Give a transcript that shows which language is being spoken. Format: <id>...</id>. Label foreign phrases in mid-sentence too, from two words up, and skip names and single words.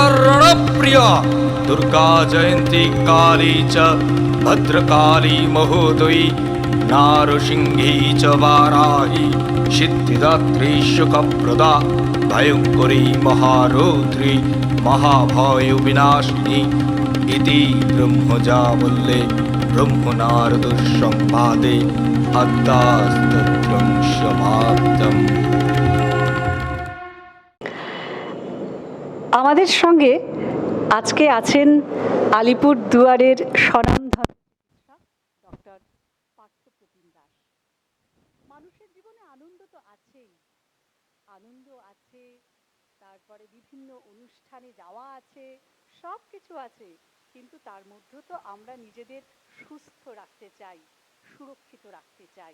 <sa>रणप्रिया दुर्गा जयन्ती काली च भद्रकाली महोदयी नारसिंही च वाराही सिद्धिदात्री सुखप्रदा भयङ्करी महारौद्री महाभयविनाशिनी इति ब्रह्मजावल्ले ब्रह्मनारदसंवादे अद्दास्तत्रं समाप्तम्।</sa> <bn>আমাদের সঙ্গে আজকে আছেন আলিপুর দুয়ারের স্বনামধন্য ডক্টর পার্থপ্রতিম দাস। মানুষের জীবনে আনন্দ তো আছেই, আনন্দ আছে, তারপরে বিভিন্ন অনুষ্ঠানে যাওয়া আছে, সব কিছু আছে, কিন্তু তার মধ্যে তো আমরা নিজেদের সুস্থ রাখতে চাই, সুরক্ষিত রাখতে চাই।</bn>